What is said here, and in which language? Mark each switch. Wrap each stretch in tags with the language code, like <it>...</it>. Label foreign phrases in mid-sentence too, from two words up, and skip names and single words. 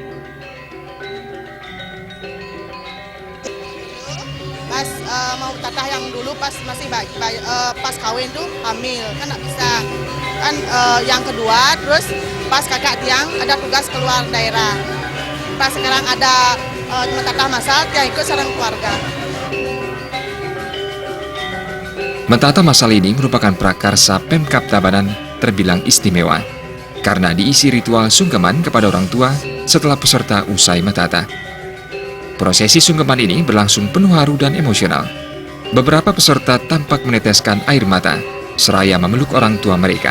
<id>Pas mau tatah yang dulu pas masih pas kawin tuh hamil kan nggak bisa kan, yang kedua terus pas kakak tiang ada tugas keluar daerah. Pas sekarang ada Metatah Masal yang ikut sareng keluarga. Metatah Masal ini merupakan prakarsa Pemkab Tabanan terbilang istimewa karena diisi ritual sungkeman kepada orang tua setelah peserta usai metatah. Prosesi sungkeman ini berlangsung penuh haru dan emosional. Beberapa peserta tampak meneteskan air mata seraya memeluk orang tua mereka.</id>